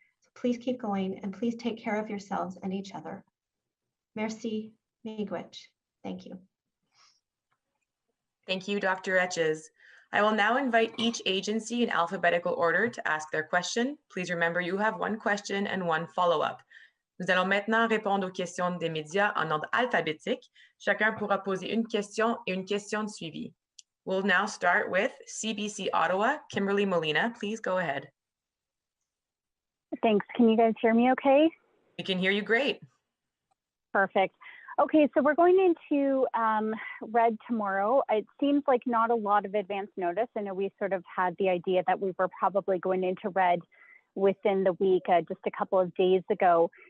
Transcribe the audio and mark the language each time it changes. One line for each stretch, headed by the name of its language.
English: So please keep going, and please take care of yourselves and each other.
French: Merci,
English: miigwech. Thank you. Thank you, Dr. Etches. I will now invite each agency in alphabetical order to ask their question. Please remember you have one question and one follow-up.
French: Nous allons maintenant répondre aux questions des médias en ordre alphabétique. Chacun pourra poser une question et une question de suivi.
English: We'll now start with CBC Ottawa. Kimberly Molina, please go ahead. Thanks. Can you guys hear me okay? We can hear you great. Perfect. Okay, so we're going into red tomorrow. It seems like not a lot of advance notice. I know we sort of had the idea that we were probably going into red within the week, just a couple of days ago.